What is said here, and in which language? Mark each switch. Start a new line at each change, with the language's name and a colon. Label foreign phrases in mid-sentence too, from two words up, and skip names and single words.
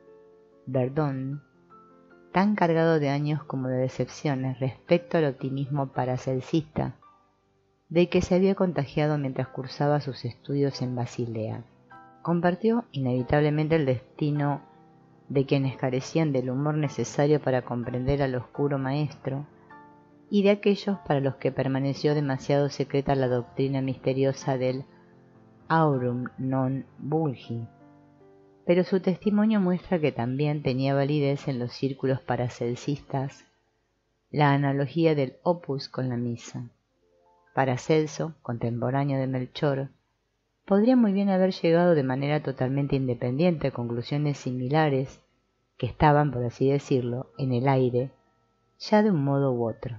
Spanish: Verdun, tan cargado de años como de decepciones respecto al optimismo paracelsista de que se había contagiado mientras cursaba sus estudios en Basilea. Compartió inevitablemente el destino de quienes carecían del humor necesario para comprender al oscuro maestro y de aquellos para los que permaneció demasiado secreta la doctrina misteriosa del
Latin: aurum non vulgi,
Spanish: pero su testimonio muestra que también tenía validez en los círculos paracelsistas la analogía del opus con la misa. Paracelso, contemporáneo de Melchor, podría muy bien haber llegado de manera totalmente independiente a conclusiones similares que estaban, por así decirlo, en el aire, ya de un modo u otro.